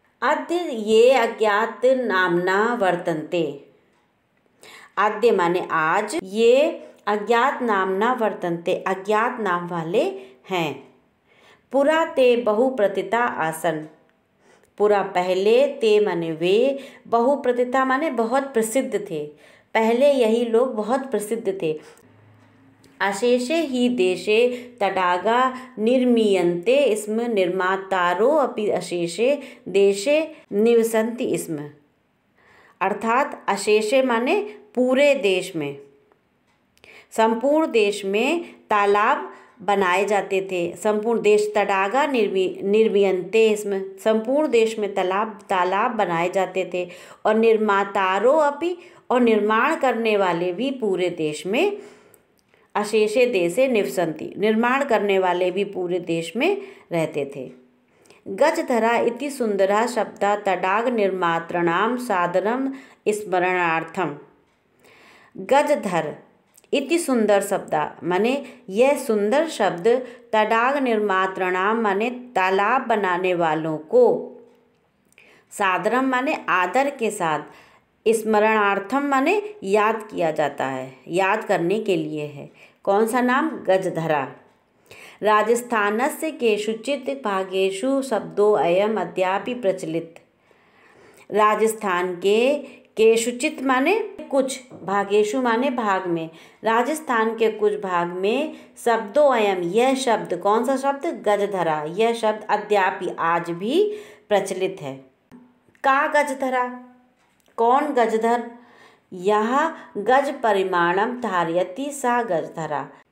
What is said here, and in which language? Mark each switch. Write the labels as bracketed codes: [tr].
[sa] अद्य ये अज्ञात नामना वर्तन्ते, [hi] आद्य माने आज, [sa] ये अज्ञात नामना वर्तन्ते [hi] अज्ञात नाम वाले हैं। [sa] पुरा ते बहुप्रतिता आसन, [hi] पुरा पहले, ते माने वे, बहुप्रतिता माने बहुत प्रसिद्ध थे, पहले यही लोग बहुत प्रसिद्ध थे। [sa] अशेषे ही देशे तडागा निर्मीयन्ते स्म, निर्मातारो अपि अशेषे देशे निवसन्ति स्म। [hi] अर्थात अशेषे माने पूरे देश में, संपूर्ण देश में तालाब बनाए जाते थे, संपूर्ण देश, [sa] तडागा निर्मीयन्ते स्म, [hi] संपूर्ण देश में तालाब बनाए जाते थे, और निर्मातारो अपि, और निर्माण करने वाले भी पूरे देश में, [sa] अशेषे देशे निवसन्ति, [hi] निर्माण करने वाले भी पूरे देश में रहते थे। [sa] गजधरा इति सुंदरा शब्दा तडाग निर्मातृणाम साधनम स्मरणार्थम। [hi] गजधर इति सुंदर शब्दा माने यह सुंदर शब्द, [sa] तडाग निर्मातृणाम [hi] माने तालाब बनाने वालों को, सादरम माने आदर के साथ, स्मरणार्थम माने याद किया जाता है, याद करने के लिए है। कौन सा नाम? गजधरा। [sa] राजस्थानस्य केषुचित् भागेषु शब्दो अयम अद्यापि प्रचलित। [hi] राजस्थान के केषुचित् माने कुछ, भागेषु माने भाग में, राजस्थान के कुछ भाग में [sa] शब्दो अयम [hi] यह शब्द, कौन सा शब्द? गजधरा, यह शब्द अद्यापि आज भी प्रचलित है। [sa] का गजधरा, [hi] कौन गजधर? [sa] यह गज परिमाणम धारयति सा गजधरा,